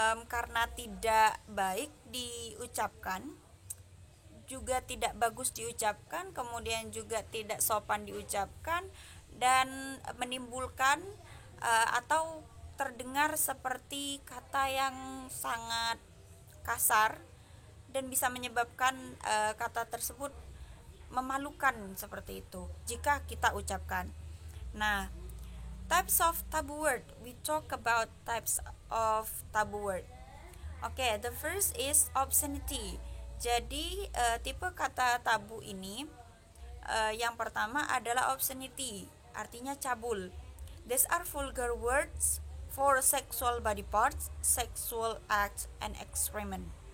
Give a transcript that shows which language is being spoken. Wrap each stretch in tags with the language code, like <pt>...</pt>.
<id>karena tidak baik diucapkan, juga tidak bagus diucapkan, kemudian juga tidak sopan diucapkan, dan menimbulkan atau terdengar seperti kata yang sangat kasar dan bisa menyebabkan kata tersebut memalukan seperti itu jika kita ucapkan.</id> <en>Nah, types of taboo word. We talk about types of taboo word. Okay, the first is obscenity.</en> <id>Jadi tipe kata tabu ini yang pertama adalah obscenity, artinya cabul.</id> <en>These are vulgar words for sexual body parts, sexual acts, and excrement.</en>